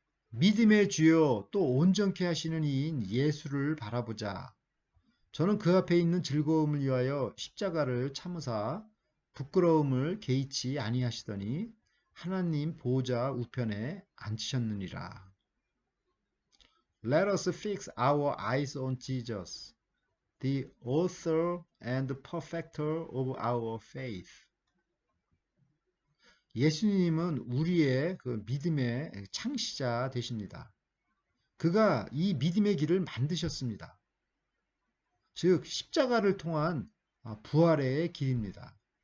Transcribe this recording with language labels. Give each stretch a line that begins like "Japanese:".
Korean: 믿음의 주요 또 온전케 하시는 이인 예수를 바라보자. 저는 그 앞에 있는 즐거움을 위하여 십자가를 참으사 부끄러움을 개의치 아니하시더니 하나님 보좌 우편에 앉히셨느니라.
English: Let us fix our eyes on Jesus, the author and perfecter of our faith.
Korean: 예수님은 우리의 그 믿음의 창시자 되십니다. 그가 이 믿음의 길을 만드셨습니다. 즉 십자가를 통한 부활의 길입니다.